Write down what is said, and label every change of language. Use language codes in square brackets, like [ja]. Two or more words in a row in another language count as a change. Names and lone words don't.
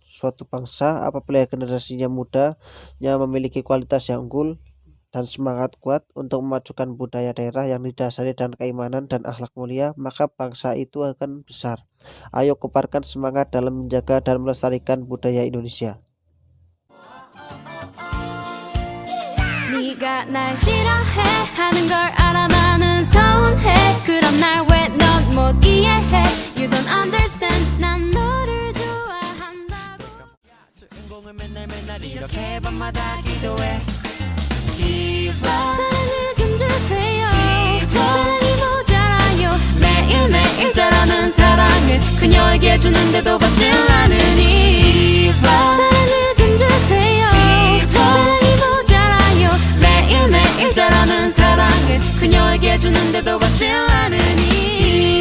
[id] Suatu bangsa apabila generasinya mudanya memiliki kualitas yang unggul dan semangat kuat untuk memajukan budaya daerah yang didasari dengan keimanan dan akhlak mulia, maka bangsa itu akan besar. Ayo kobarkan semangat dalam menjaga dan melestarikan budaya Indonesia. [ko] 네가 날 싫어해 하는 걸 알아 나는 서운해 그럼 날 왜 넌 못 이해해 [en] You don't understand [ko] 난 너를 좋아한다고 주인공은 맨날 이렇게 밤마다 기도해 사랑을 좀 주세요 사랑이 모자라요 매일매일 자라는 사랑을 그녀에게 주는데도 받질 않으니 사랑을 좀 주세요 사랑이 모자라요 매일매일 자라는 사랑을 그녀에게 주는데도 받질 않으니